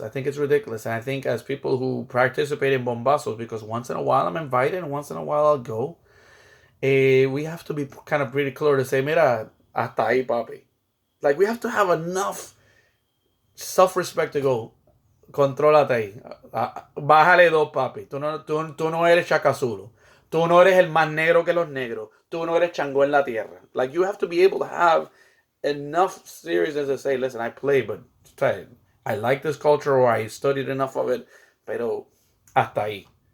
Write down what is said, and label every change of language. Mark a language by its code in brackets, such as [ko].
[en] And I think as people who participate in bombazos, because once in a while I'm invited and once in a while I'll go, we have to be kind of pretty clear to say, [es] mira, hasta ahí, papi. [en] Like, we have to have enough self-respect to go, [es] contrólate ahí. Bájale dos, papi. Tú no eres Chacazulu. Tú no eres el más negro que los negros. Tú no eres Chango en la tierra. [en] Like, you have to be able to have enough seriousness to say, listen, I play, but I like this culture, or I studied enough of it, [es] pero hasta ahí.